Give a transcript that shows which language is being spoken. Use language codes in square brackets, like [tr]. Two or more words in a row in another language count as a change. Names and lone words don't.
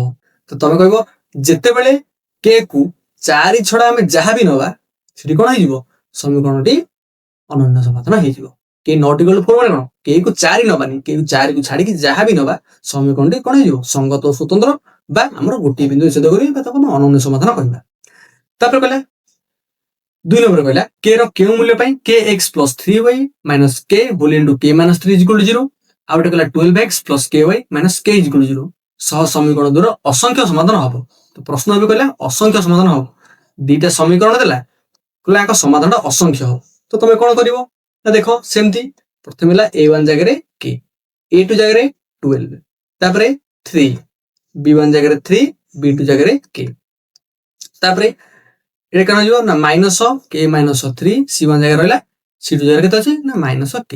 [or] ତ ତମେ କହିବ ଯେତେବେଳେ k କୁ 4 ଛଡା ଆମେ ଯାହା ବି ନବା ସେଠି କଣ ହେଇଯିବ ସମୀକରଣଟି ଅନନ୍ୟ ସମାଧାନ ହେଇଯିବ। k ≠ 4 ମାନେ କଣ, k କୁ 4 ନବାନି, k କୁ 4 କୁ ଛାଡିକି ଯାହା ବି ନବା ସମୀକରଣଟି କଣ ହେଇଯିବ ସଙ୍ଗତ ଓ ସ୍ୱତନ୍ତ୍ର, ବା ଆମର ଗୋଟିଏ ବିନ୍ଦୁରେ ଛେଦ କରିବେ ବା ତାକୁ ଆମେ ଅନନ୍ୟ ସମାଧାନ କହିବା। ତାପରେ କହିଲା 2 ନମ୍ବର କହିଲା k ର କେଉଁ ମୂଲ୍ୟ ପାଇଁ kx + 3y - k [en] whole into [or] k - 3 = 0, ଆଉ ଗୋଟେ କହିଲା 12x + ky - k = 0 ସହ ସମୀକରଣ ଦ୍ୱାରା ଅସଂଖ୍ୟ ସମାଧାନ ହବ। ତ ପ୍ରଶ୍ନ ଏବେ କହିଲା ଅସଂଖ୍ୟ ସମାଧାନ ହବ, ଦିଟା ସମୀକରଣ ଦେଲା କହିଲା ଏକ ସମାଧାନଟା ଅସଂଖ୍ୟ ହବ। ତ ତମେ କଣ କରିବ ନା ଦେଖ ସେମିତି ପ୍ରଥମେ ହେଲା A1 ଜାଗାରେ k, A2 ଜାଗାରେ 12, ତାପରେ 3, B1 ଜାଗାରେ 3, B2 ଜାଗାରେ k, ତାପରେ ଏଟା କଣ ଯିବ ନା -k - 3, C1 ଜାଗାରେ ରହିଲା c2 ଜାଗାରେ କେତେ ଅଛି ନା [en] minus k.